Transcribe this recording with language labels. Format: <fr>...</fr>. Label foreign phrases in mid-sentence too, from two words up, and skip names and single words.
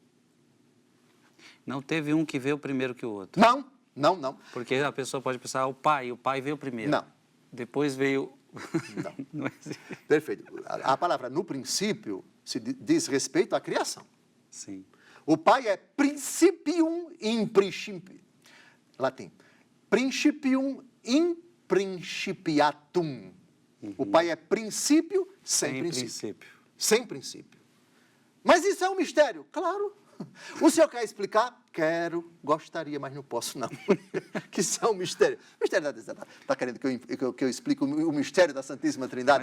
<pt>Não teve um que veio primeiro que o outro. Não. Porque a pessoa pode pensar, o pai veio primeiro. Não. Depois veio... Não. Não existe. Perfeito. A palavra no princípio se diz respeito à criação. Sim. O Pai é</pt> <la>principium in principio.</la> <pt>Latim.</pt> <la>Principium in principiatum.</la> <pt>O Pai é princípio sem princípio. Sem princípio. Mas isso é um mistério? Claro. O senhor quer explicar? Quero, gostaria, mas não posso não. Que isso é um mistério. O mistério da Trindade. Está querendo que eu explique o mistério da Santíssima Trindade?</pt>